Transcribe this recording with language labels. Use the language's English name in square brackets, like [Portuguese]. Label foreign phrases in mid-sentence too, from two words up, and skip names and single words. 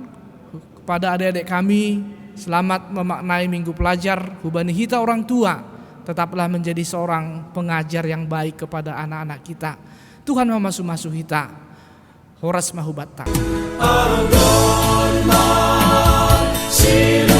[Indonesian] Pada adik-adik kami, selamat memaknai minggu pelajar. [Batak Simalungun] Hubani hita [Indonesian] orang tua, tetaplah menjadi seorang pengajar yang baik kepada anak-anak kita. [Batak Simalungun] Tuhan memasu-masu hita. Horas mahubata.